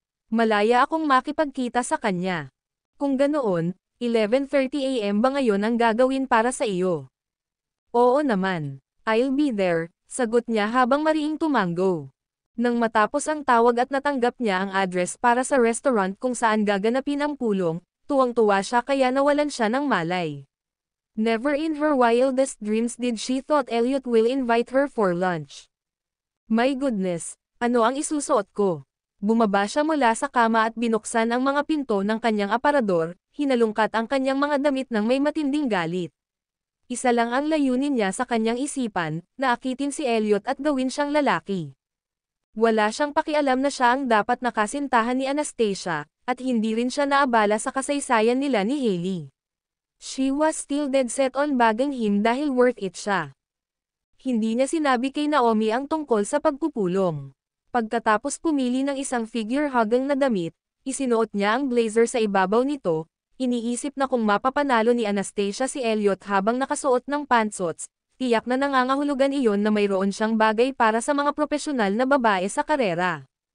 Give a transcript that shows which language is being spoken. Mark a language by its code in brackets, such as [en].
[tl] Malaya akong makipagkita sa kanya. Kung ganoon, 11:30 AM ba ngayon ang gagawin para sa iyo? Oo naman. [en] I'll be there, [tl] sagot niya habang mariing tumango. Nang matapos ang tawag at natanggap niya ang address para sa restaurant kung saan gaganapin ang pulong, tuwang-tuwa siya kaya nawalan siya ng malay. [en] Never in her wildest dreams did she thought Elliot will invite her for lunch. My goodness, [tl] ano ang isusuot ko? Bumaba siya mula sa kama at binuksan ang mga pinto ng kanyang aparador, hinalungkat ang kanyang mga damit ng may matinding galit. Isa lang ang layunin niya sa kanyang isipan, na akitin si Elliot at gawin siyang lalaki. Wala siyang pakialam na siya ang dapat nakasintahan ni Anastasia, at hindi rin siya naabala sa kasaysayan nila ni Hailey. [en] She was still dead set on bagging him [tl] dahil worth it siya. Hindi niya sinabi kay Naomi ang tungkol sa pagpupulong. Pagkatapos pumili ng isang figure-hugging na damit, isinuot niya ang blazer sa ibabaw nito, iniisip na kung mapapanalo ni Anastasia si Elliot habang nakasuot ng pantsuits, tiyak na nangangahulugan iyon na mayroon siyang bagay para sa mga profesional na babae sa karera.